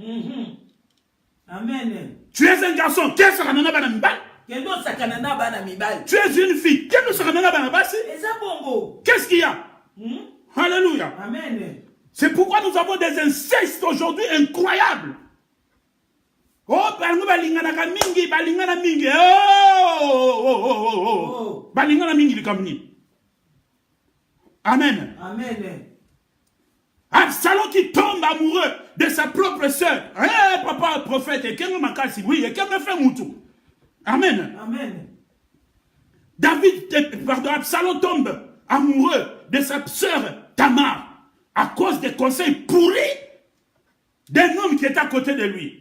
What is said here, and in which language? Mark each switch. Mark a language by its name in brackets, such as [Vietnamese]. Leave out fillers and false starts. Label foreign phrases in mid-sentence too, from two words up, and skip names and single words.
[French] Amen. Tu es un garçon, qu'est-ce que tu es une fille, qu'est-ce qu'il y a? Alléluia. Amen. C'est pourquoi nous avons des incestes aujourd'hui incroyables. [Lingala] Oh, balingana mingi, balingana mingi. [French] Oh. [Lingala] Balingana mingi likamni. [French] Amen. Amen. Absalom qui tombe amoureux de sa propre sœur. Eh, papa, prophète, et qu'est-ce que oui, et qu'est-ce que fait Moutou? Amen. Amen. Absalom tombe amoureux de sa sœur Tamar à cause des conseils pourris d'un homme qui est à côté de lui.